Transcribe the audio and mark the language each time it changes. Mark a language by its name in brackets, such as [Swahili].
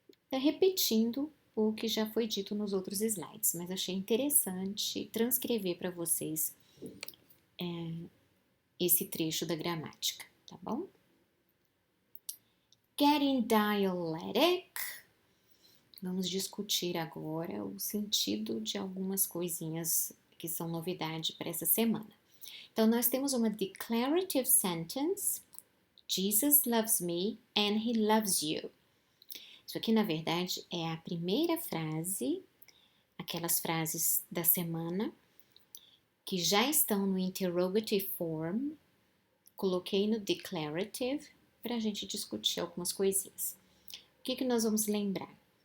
[Portuguese] Repetindo o que já foi dito nos outros slides, mas achei interessante transcrever para vocês esse trecho da gramática, tá bom? Getting dialectic. Vamos discutir agora o sentido de algumas coisinhas que são novidade para essa semana. Então, nós temos uma declarative sentence. [English] Jesus loves me and he loves you. [Portuguese] Isso aqui, na verdade, é a primeira frase, aquelas frases da semana, que já estão no interrogative form. Coloquei no declarative para a gente discutir algumas coisinhas. O que nós vamos lembrar?